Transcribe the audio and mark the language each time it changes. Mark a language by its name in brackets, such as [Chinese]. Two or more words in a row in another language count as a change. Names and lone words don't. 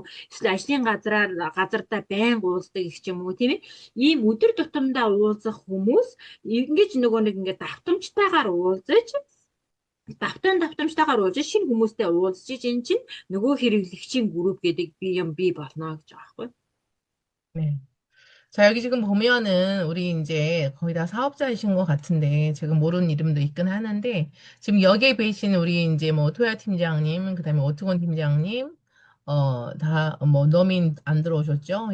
[Mongolian] Эсвэл ажлын газардаа байнга уулздаг их ч юм уу тийм ээ. Ийм өдөр тутамдаа уулзах хүмүүс ингэж нөгөө нэг ингээд давтамжтайгаар уулзаж давтамжтайгаар уулзаж шинэ хүмүүстэй уулзаж ин чинь нөгөө хэрэглэгчийн групп гэдэг бий болно гэж байгаа байхгүй. [Korean] 네. 자, 여기 지금 보면은 우리 이제 거의 다 사업자이신 것 같은데 제가 모르는 이름도 있긴 하는데 지금 여기에 계신 우리 이제 뭐 토야 팀장님, 그다음에 오트건 팀장님, 너민 안 들어오셨죠?